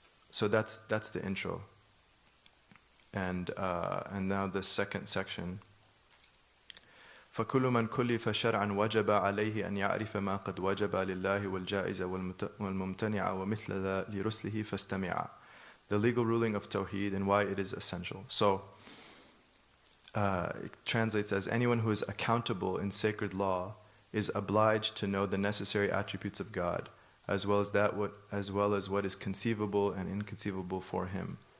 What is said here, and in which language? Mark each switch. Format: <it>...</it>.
<en>so that's the intro. And now the second section.</en> <ar>فكل من كلف شرعا وجب عليه أن يعرف ما قد وجب لله والجائز والممتنع ومثل ذا لرسله فاستمع.</ar> <en>The legal ruling of Tawheed and why it is essential. So it translates as anyone who is accountable in sacred law is obliged to know the necessary attributes of God, as well as what is conceivable and inconceivable for him.</en>